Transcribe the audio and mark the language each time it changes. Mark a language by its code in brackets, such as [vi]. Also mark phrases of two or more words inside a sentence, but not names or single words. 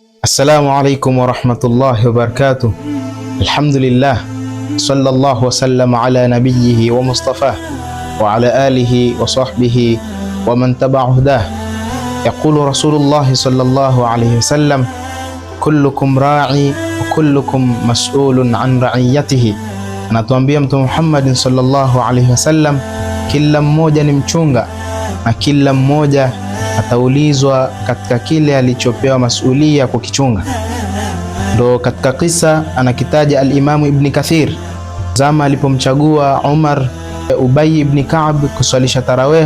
[ar] السلام عليكم ورحمة الله وبركاته الحمد لله صلى الله وسلم على نبيه المصطفى وعلى آله وصحبه ومن تبع هداه. يقول رسول الله صلى الله عليه وسلم كلكم راع وكلكم مسؤول عن رعيته. [sw] Anatuambia Mtume Muhammad [ar] صلى الله عليه وسلم, [sw] kila mmoja ni mchunga na kila mmoja ataulizwa katika kile alichopewa masulia kukichunga. Ndo katika kisa anakitaja al-Imamu Ibn Kathir zama alipomchagua Umar Ubay ibn Ka'b kuswalisha tarawih.